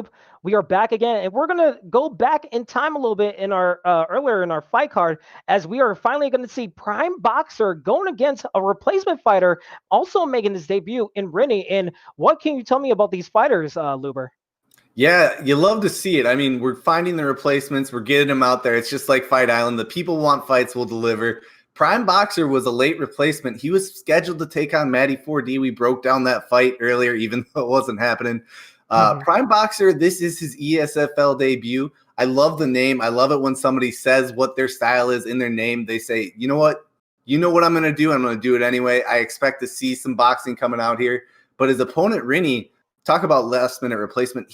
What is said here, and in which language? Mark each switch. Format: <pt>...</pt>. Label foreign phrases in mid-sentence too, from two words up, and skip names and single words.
<en>We are back again, and we're going to go back in time a little bit in our earlier in our fight card, as we are finally going to see PrimeB-o-x-e-r going against a replacement fighter, also making his debut in Rinny. And what can you tell me about these fighters, Luber? Yeah, you love to see it. I mean, we're finding the replacements. We're getting them out there. It's just like Fight Island. The people want fights, we'll deliver. PrimeB-o-x-e-r was a late replacement. He was scheduled to take on Matty 4D. We broke down that fight earlier, even though it wasn't happening. PrimeB-o-x-e-r, this is his ESFL debut. I love the name. I love it when somebody says what their style is in their name. They say, you know what? You know what I'm going to do. I'm going to do it anyway. I expect to see some boxing coming out here. But his opponent, Rinny, talk about last-minute replacement.</en>